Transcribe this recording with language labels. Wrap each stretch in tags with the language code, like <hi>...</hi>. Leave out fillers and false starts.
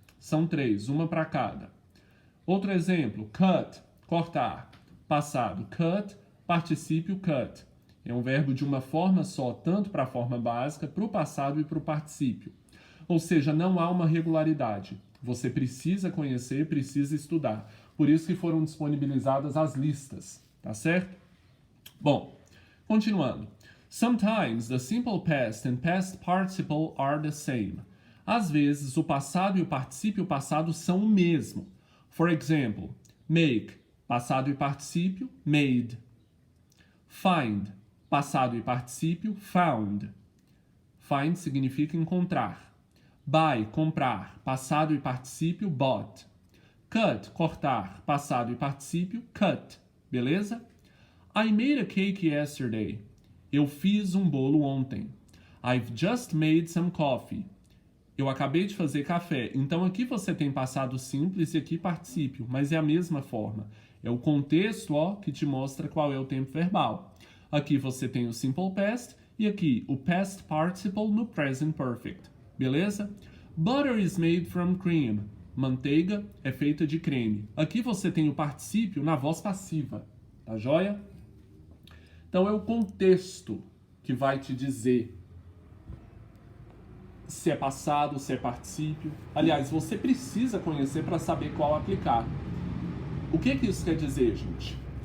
<pt>São três, uma para cada. Outro exemplo, cut, cortar. Passado, cut, particípio, cut. É um verbo de uma forma só, tanto para a forma básica, para o passado e para o particípio. Ou seja, não há uma regularidade. Você precisa conhecer, precisa estudar. Por isso que foram disponibilizadas as listas, tá certo? Bom, continuando.</pt> <en>Sometimes the simple past and past participle are the same.</en> <pt>Às vezes, o passado e o particípio passado são o mesmo.</pt> <en>For example, make,</en> <pt>passado e particípio,</pt> <en>made.</en> <pt>Find, passado e particípio, found. Find significa encontrar. Buy, comprar, passado e particípio, bought. Cut, cortar, passado e particípio, cut. Beleza?</pt> <en>I made a cake yesterday.</en> <pt>Eu fiz um bolo ontem.</pt> <en>I've just made some coffee.</en> <pt>Eu acabei de fazer café. Então aqui você tem passado simples e aqui particípio, mas é a mesma forma. É o contexto, ó, que te mostra qual é o tempo verbal. Aqui você tem o simple past e aqui o past participle no present perfect. Beleza?</pt> <en>Butter is made from cream.</en> <pt>Manteiga é feita de creme. Aqui você tem o particípio na voz passiva. Tá joia? Então é o contexto que vai te dizer se é passado, se é particípio. Aliás, você precisa conhecer para saber qual aplicar. O que isso quer dizer, gente?</pt>